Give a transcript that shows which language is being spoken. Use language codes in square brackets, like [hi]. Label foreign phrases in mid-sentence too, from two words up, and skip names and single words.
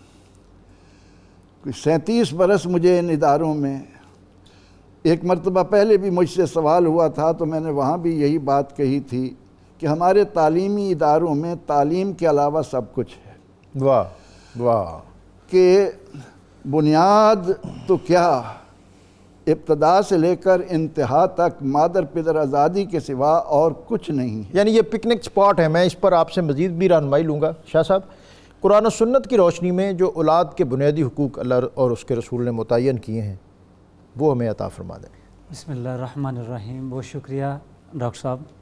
[ur] 37 برس مجھے ان اداروں میں، ایک مرتبہ پہلے بھی مجھ سے سوال ہوا تھا تو میں نے وہاں بھی یہی بات کہی تھی کہ ہمارے تعلیمی اداروں میں تعلیم کے علاوہ سب کچھ ہے۔ واہ واہ، کہ بنیاد تو کیا، ابتدا سے لے کر انتہا تک مادر پدر آزادی کے سوا اور کچھ نہیں ہے۔ یعنی یہ [en] picnic spot [ur] ہے۔ میں اس پر آپ سے مزید بھی رہنمائی لوں گا۔ شاہ صاحب، قرآن و سنت کی روشنی میں جو اولاد کے بنیادی حقوق اللہ اور اس کے رسول نے متعین کیے ہیں وہ ہمیں عطا فرما دیں۔ [ar] بسم اللہ الرحمن الرحیم۔ [ur] بہت شکریہ ڈاکٹر صاحب۔